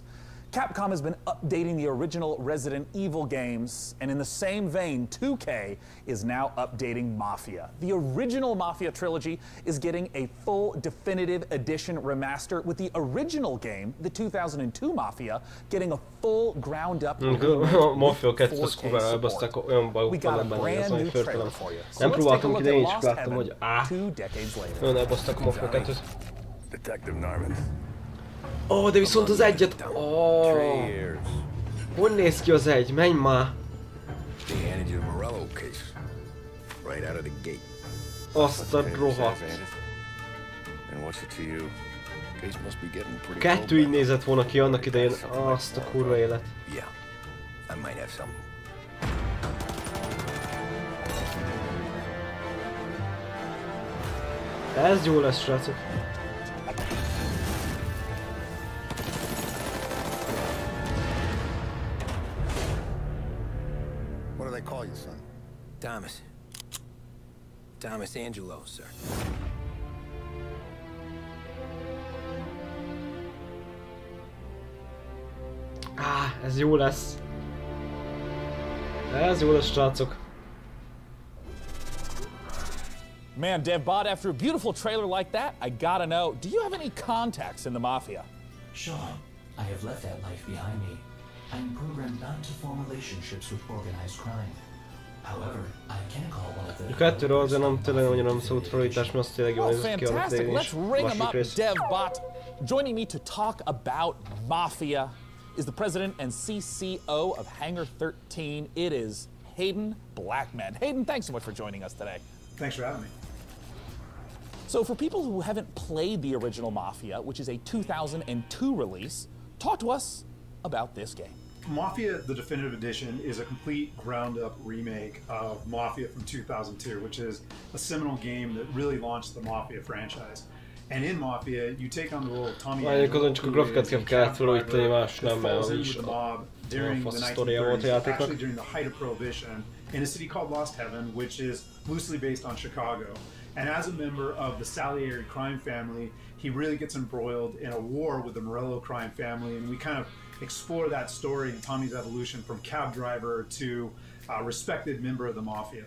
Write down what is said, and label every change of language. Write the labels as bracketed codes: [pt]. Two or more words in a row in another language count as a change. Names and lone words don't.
[en] Capcom has been updating the original Resident Evil games, and in the same vein, 2K is now updating Mafia. The original Mafia trilogy is getting a full definitive edition remaster, with the original game, the 2002 Mafia, getting a full ground-up [hu] Mafia 2-t kurvára elbaszták, olyan bajok vannak benne, ez nagyon förtelem. Nem próbáltam ki, de én is láttam, hogy nagyon elbaszták a Mafia 2-t. [en] Detective Norman. [hu] Ó, de viszont az egyet... Hogy néz ki az egy? Menj már! Azt a rohadt. Kettő így nézett volna ki annak idején. Azt a kurva élet. Ez jó lesz, srácok. [en] Call you, son? Thomas. Thomas Angelo, sir. [hu] Ez jó lesz. Ez jó lesz, srácok. [en] Man, DevBot, after a beautiful trailer like that, I gotta know, do you have any contacts in the Mafia? Sean, I have left that life behind me. I'm programmed not to form relationships with organized crime. However, I can call one of the... [hu] Kettőről azért nem tényleg annyira nem szólt felújítás, mert az tényleg jól nézett ki annak idején is. [en] Let's ring him up, DevBot. Joining me to talk about Mafia is the president and CCO of Hangar 13. It is Hayden Blackman. Hayden, thanks so much for joining us today. Thanks for having me. So for people who haven't played the original Mafia, which is a 2002 release, talk to us about this game. Mafia, the Definitive Edition, is a complete ground-up remake of Mafia from 2002, which is a seminal game that really launched the Mafia franchise. And in Mafia, you take on the role of Tommy Angelo, [hu] csak a grafikát kellett felújítani, más nem, mert az is [en] during the 1930s, actually during the height of Prohibition, in a city called Lost Heaven, which is loosely based on Chicago. And as a member of the Salieri crime family, he really gets embroiled in a war with the Morello crime family, and we kind of explore that story and Tommy's evolution from cab driver to respected member of the Mafia.